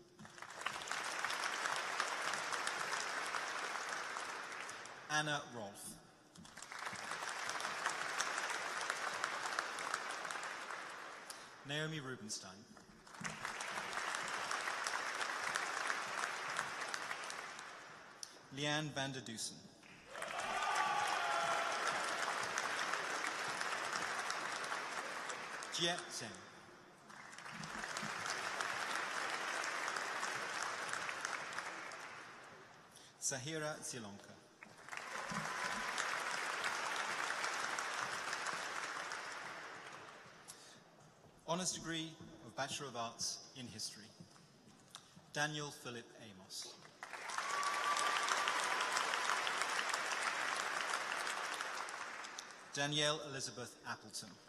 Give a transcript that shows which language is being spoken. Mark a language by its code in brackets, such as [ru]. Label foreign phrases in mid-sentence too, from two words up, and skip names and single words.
[en] Anna Rolfe. Naomi Rubenstein. Leanne van der Dusen. Jie Zheng. Sahira Zilonka. Honours degree of Bachelor of Arts in History. Daniel Philip Amos. Danielle Elizabeth Appleton.